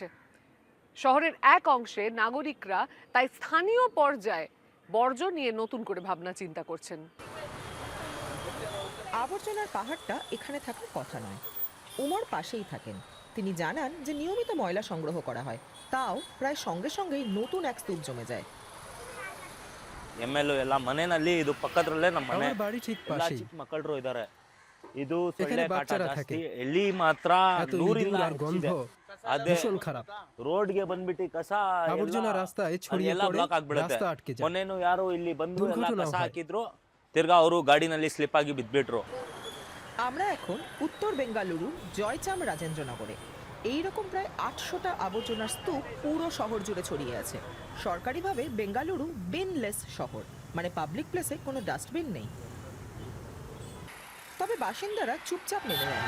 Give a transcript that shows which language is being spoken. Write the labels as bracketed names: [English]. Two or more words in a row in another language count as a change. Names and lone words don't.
[Bangla] শহরের এক অংশে নাগরিকরা তাই স্থানীয় পর্যায়ে বর্জ্য নিয়ে নতুন করে ভাবনা চিন্তা করছেন। আবর্জনার পাহাড়টা এখানে থাকার কথা নয়। উমর পাশেই থাকেন। তিনি জানান যে নিয়মিত ময়লা সংগ্রহ করা হয়, তাও প্রায় সঙ্গে সঙ্গেই নতুন এক স্তূপ জমে যায়। [Kannada] ಎಮ್ಮೆಲ್ಲು ಎಲ್ಲ ಮನೆಯಲ್ಲಿ ಇದು ಪಕ್ಕದಲ್ಲೇ ನಮ್ಮ ಮನೆ [Bangla] আমার বাড়ি ঠিক [Kannada] ಎಲ್ಲ [Bangla] পাশেই। [Kannada] ಚಿಕ್ಕ ಮಕ್ಕಳು ಇದ್ದಾರೆ. ಇದು [Bangla] এখানে [Kannada] ಸೊಳ್ಳೆ ಕಾಟ [Bangla] বাচ্চারা [Kannada] ಜಾಸ್ತಿ, [Bangla] থাকে। [Kannada] ಎಲ್ಲಿ ಮಾತ್ರ [Bangla] এত [Kannada] ನೂರಿಂದ [Bangla] ইঁদুর আর গন্ধ [Kannada] ಅದೇ [Bangla] ভীষণ খারাপ। [Kannada] ರೋಡ್ಗೆ ಬಂದ್ಬಿಟ್ಟು ಕಸ [Bangla] আবর্জনা রাস্তায় ছড়িয়ে [Kannada] ಎಲ್ಲ [Bangla] পড়ে [Kannada] ಬ್ಲಾಕ್ ಆಗ್ಬಿಡುತ್ತೆ. [Bangla] রাস্তা আটকে যায়। [Kannada] ಮೊನ್ನೆನು ಯಾರೋ ಇಲ್ಲಿ ಬಂದು ಎಲ್ಲ [Bangla] দুর্ঘটনা [Kannada] ಕಸ [Bangla] হয়। [Kannada] ಹಾಕಿದ್ರು, ತಿರ್ಗಾ ಅವರು ಗಾಡಿನಲ್ಲಿ ಸ್ಲಿಪ್ ಆಗಿ ಬಿದ್ಬಿಟ್ರು. [Bangla] আমরা এখন উত্তর বেঙ্গালুরু জয়চাম রাজেন্দ্রনগরে। এইরকম প্রায় 800টা আবর্জনার স্তূপ পুরো শহর জুড়ে ছড়িয়ে আছে। সরকারিভাবে বেঙ্গালুরু বিনলেস শহর, মানে [English] public place [Bangla] কোনো ডাস্টবিন নেই। তবে বাসিন্দারা চুপচাপ মেনে নেননি।